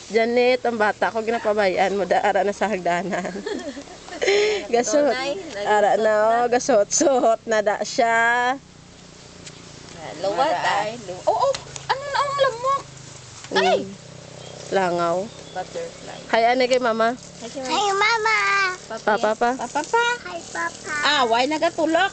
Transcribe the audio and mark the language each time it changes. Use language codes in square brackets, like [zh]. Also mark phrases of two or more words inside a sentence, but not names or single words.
[hil] Janet, ang bata ko ginapabayaan mo daara na sa hagdanan. Gasot. Ara na gasot-sot na da siya. Lawat ay. Oo, ano na ang lamok? Ay. Langaw. Butterfly. Hay ane kay mama. Hi Mama. Papa pa. Papa pa. Hi, Papa. Ah, why nagatulok?